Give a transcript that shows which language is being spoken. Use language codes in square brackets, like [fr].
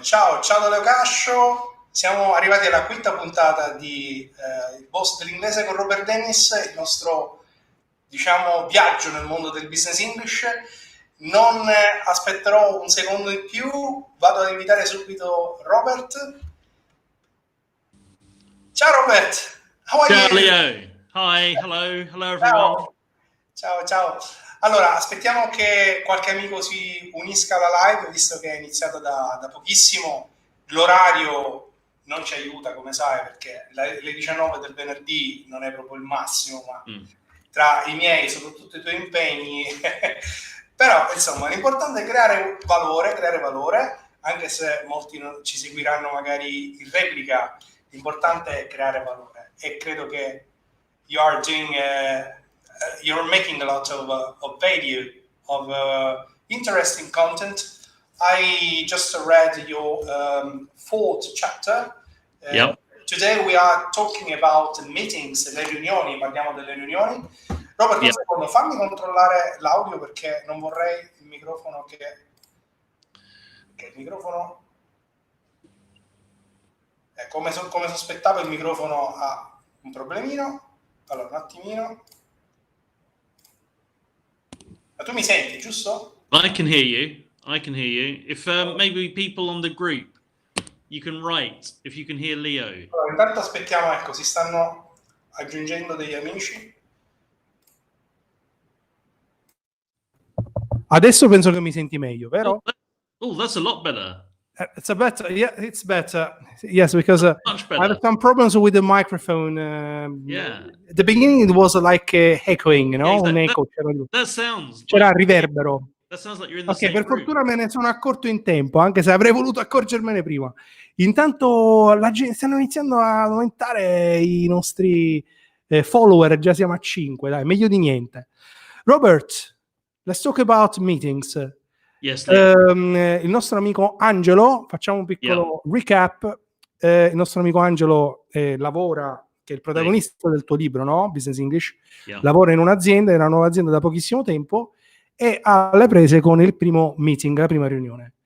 [it] Ciao da Leo Cascio, siamo arrivati alla quinta puntata di Il Boss dell'Inglese con Robert Dennis, il nostro, viaggio nel mondo del business English. Non aspetterò un secondo in più, vado ad invitare subito Robert. [en] Ciao Robert, how are you? Ciao Leo, hi, hello everyone. [it] Ciao. Allora, aspettiamo che qualche amico si unisca alla live, visto che è iniziato da pochissimo. L'orario non ci aiuta, come sai, perché le 19 del venerdì non è proprio il massimo, ma tra i miei, soprattutto i tuoi impegni, però insomma l'importante è creare valore, anche se molti ci seguiranno magari in replica, l'importante è creare valore, e credo che [en] you're making a lot of value, of interesting content. I just read your fourth chapter. Yep. Today we are talking about meetings, [it] le riunioni, parliamo delle riunioni. Robert, un secondo, fammi controllare l'audio, perché non vorrei il microfono che il microfono... come sospettavo, il microfono ha un problemino. Allora, un attimino. Ma tu mi senti, giusto? [en] I can hear you. If maybe people on the group, you can write if you can hear Leo. [it] Allora, intanto aspettiamo, ecco, si stanno aggiungendo degli amici. Adesso penso che mi senti meglio, vero? [en] Oh, that's a lot better. It's better. Yeah, it's better. Yes, because Much better. I have some problems with the microphone. At the beginning it was like echoing, you know, Yeah, exactly. [it] un echo. C'era riverbero. [en] That sounds like you're in the same [it] per [en] room. [it] fortuna me ne sono accorto in tempo, anche se avrei voluto accorgermene prima. Intanto stanno iniziando a aumentare i nostri follower, già siamo a 5, dai, meglio di niente. [en] Robert, let's talk about meetings. Yes, [it] il nostro amico Angelo, facciamo un piccolo recap. Il nostro amico Angelo lavora, che è il protagonista del tuo libro, no? Business English. Lavora in un'azienda, in una nuova azienda da pochissimo tempo, e alle prese con il primo meeting, la prima riunione.